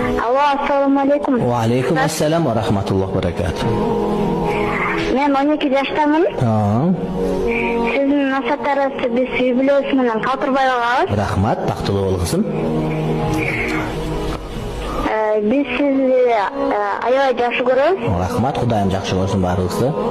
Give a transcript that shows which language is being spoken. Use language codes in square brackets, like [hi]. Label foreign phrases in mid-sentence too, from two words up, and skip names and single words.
[ky] Алло, [ar] السلام عليكم. وعليكم السلام ورحمة الله وبركاته. [ky] Мен 12 жаштамын. Сиздин насаттарыңызды биз үй бүлөбүз менен калтырбай алабыз. Рахмат, бактылуу бол кызым. Биз сизди аябай жакшы көрөбүз. Рахмат, Кудайым жакшы көрсүн баарыбызды.